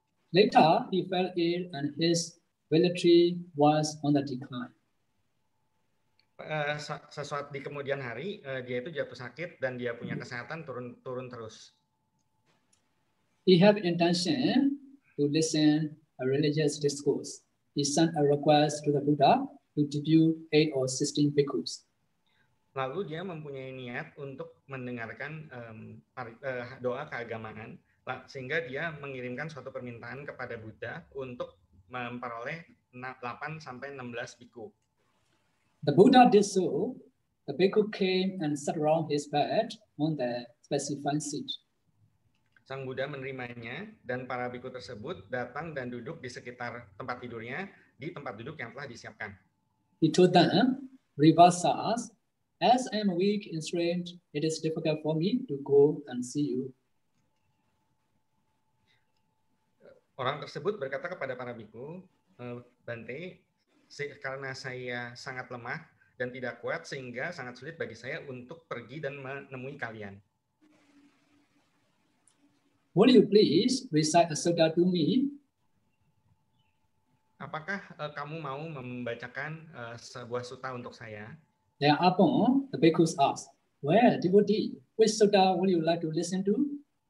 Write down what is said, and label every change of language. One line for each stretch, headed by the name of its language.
English: Later, he fell ill and his ability was on the decline.
Indonesian: Sesuatu di kemudian hari, dia itu jatuh sakit dan dia punya kesehatan turun terus.
English: He had intention to listen a religious discourse. He sent a request to the Buddha to debut 8 or 16 bhikkhus.
Indonesian: Lalu dia mempunyai niat untuk mendengarkan doa keagamaan, sehingga dia mengirimkan suatu permintaan kepada Buddha untuk memperoleh 8 sampai 16 bhikkhu.
English: The Buddha did so. The bhikkhu came and sat around his bed on the specified seat.
Indonesian: Sang Buddha menerimanya dan para bhikkhu tersebut datang dan duduk di sekitar tempat tidurnya di tempat duduk yang telah disiapkan.
English: He told them, Rivasas, as I am weak in strength, it is difficult for me to go and see you.
Indonesian: Orang tersebut berkata kepada para bhikkhu, Bante, karena saya sangat lemah dan tidak kuat sehingga sangat sulit bagi saya untuk pergi dan menemui kalian.
English: Will you please recite a sutta to me?
Indonesian: Apakah kamu mau membacakan sebuah sutta untuk saya?
English: Thereupon, the bhikkhus asked, well, devotee, which sutta will you like to listen to?